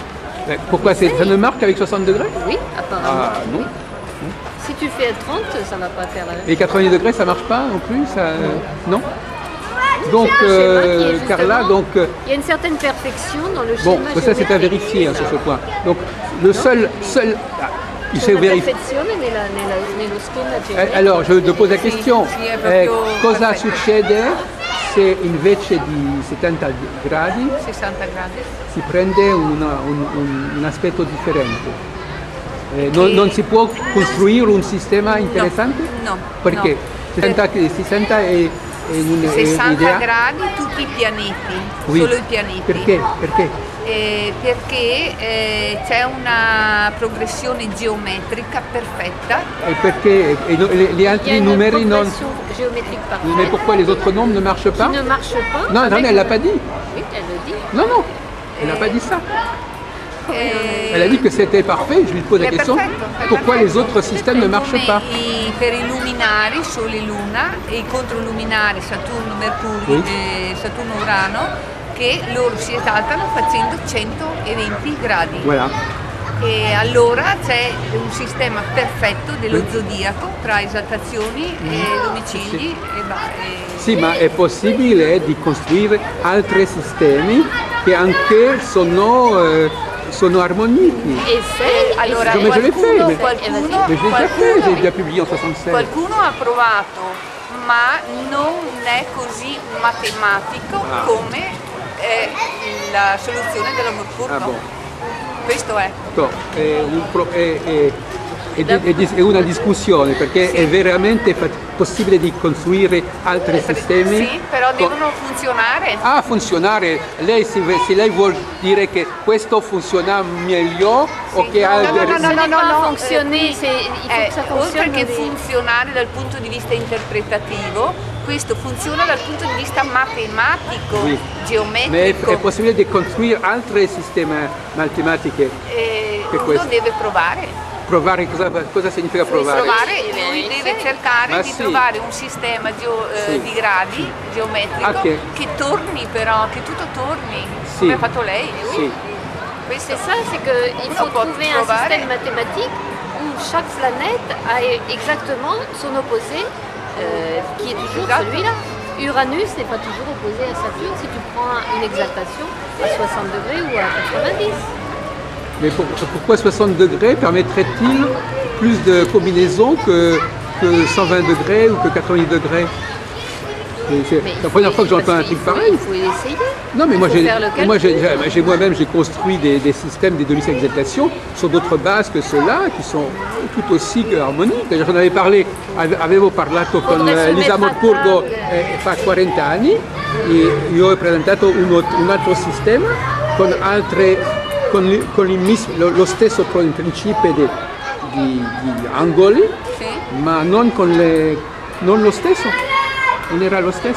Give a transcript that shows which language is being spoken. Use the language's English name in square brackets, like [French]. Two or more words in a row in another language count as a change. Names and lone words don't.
[French] Pourquoi ça ne marque avec 60 degrés? Oui, apparemment. Ah non. Si tu fais 30, ça ne va pas faire la même. Et 90 degrés, ça marche pas non plus, ça, non. Donc, C'est un schéma qui est justement- Carla, donc, Il y a une certaine perfection dans le bon, schéma ça c'est à géométrique. vérifier hein, sur ce point. Donc, le seul, il [Italian] C'è [French] s'est [Italian] una [French] vérifié. [Italian] perfezione nello schema geometrico. [French] Alors, je te pose la question, [Italian] sì, è proprio cosa perfetto. succede se invece di 70 gradi 60 gradi. si prende un aspetto differente? Non si può costruire un sistema interessante? No. Perché? No. 60 è 60 un'idea? gradi tutti i pianeti, [French] Oui. [Italian] solo i pianeti. Perché? Perché? Perché c'è una progressione geometrica perfetta. Et perché gli [French] Il y a [Italian] altri [French] une [Italian] numeri non... [French] progression géométrique Mais parfaite pourquoi les autres nombres ne marchent pas? qui ne marche pas. Non, non, avec elle l'a pas dit. Oui, elle le dit. Non, non, elle n'a pas dit ça. Elle a dit que c'était parfait, je lui pose la [Italian] È [French] question, [Italian] perfetto, è [French] pourquoi [Italian] perfetto. [French] les autres systèmes ne marchent [Italian] Come [French] pas? [Italian] per i luminari, Sole e Luna, e i controluminari Saturno, Mercurio, Saturno, Urano, che loro si esaltano facendo 120 gradi. [French] Voilà. [Italian] E allora c'è un sistema perfetto dello zodiaco tra esaltazioni e domicili Sì, ma è possibile di costruire altri sistemi che anche sono armonici. [French] Essaye. [Italian] allora [French] Come je l'ai fait, mais- [Italian] qualcuno, [French] Mais j'ai déjà fait, j'ai déjà publié en 76. [Italian] qualcuno ha provato, ma non è così matematico [French] Ah. [Italian] come la soluzione della Mercurio. [French] Ah bon. [Italian] Questo è. Bon, è una discussione perché è veramente possibile di costruire altri sistemi. Sì, però devono funzionare. Ah, funzionare. Lei, se lei vuol dire che questo funziona meglio o che altri... [French] Fonctionner, il faut que ça [Italian] oltre [French] fonctionne. [Italian] che funzionare dal punto di vista interpretativo, questo funziona dal punto di vista matematico, [French] Oui. [Italian] geometrico. Ma è possibile di costruire altri sistemi matematici che Uno questo. deve provare. Provare cosa significa provare? Lui deve cercare di sì. trovare un sistema Sì. di gradi geometrico Ah, che torni però, che tutto torni, Sì. come ha fatto lei. Sì. Questo [French] C'est ça, c'est qu'il faut trouver un système mathématique où chaque planète a exactement son opposé, qui est toujours celui-là. Uranus n'est pas toujours opposé à Saturne si tu prends une exaltation à 60 degrés ou à 90. Mais pourquoi 60 degrés permettrait-il plus de combinaisons que 120 degrés ou que 90 degrés? C'est la première fois que j'entends un truc pareil. Il faut essayer. Non, mais moi, Il faut faire le calcul. j'ai moi-même j'ai construit des systèmes, des demi-exaltations sur d'autres bases que ceux-là, qui sont tout aussi harmoniques. J'en avais parlé, [Italian] avevo parlato con Lisa Morpurgo fa 40 anni, e io ho presentato un altro sistema con lo stesso principio di angoli, Sì. ma non lo stesso, non era lo stesso.